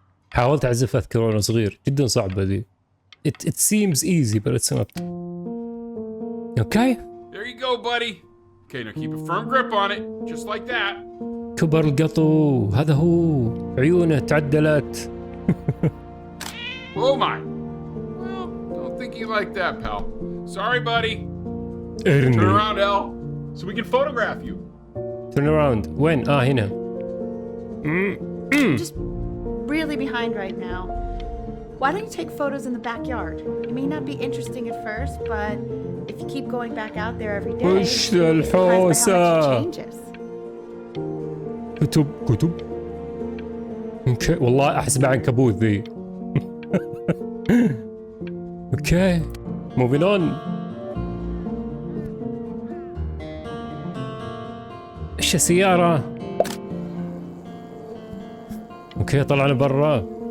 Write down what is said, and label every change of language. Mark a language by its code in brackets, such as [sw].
[ar] حاولت أعزف أذكر وأنا صغير، جدا صعبة دي. [en] It seems easy but it's not. Okay. There you go, buddy. Okay, now keep a firm grip on it, just like that. [ar] كبر القطو، هذا هو، عيونه تعدلت. [en] Oh my. Well, don't think you like that, pal. Sorry, buddy. Turn around, L, so we can photograph you. Turn around. [ar] وين؟ هنا. [en] Just really behind right now. Why don't you take photos in the backyard? It may not be interesting at first, but if you keep going back out there every day, [ar] وش [en] you'll be surprised by how much [ar] الحوسة؟ [en] it changes. [ar] كتب. اوكي، والله احسب عنكبوت ذي. [en] Okay. Moving on. [ar] ايش السيارة؟ اوكي طلعنا برا.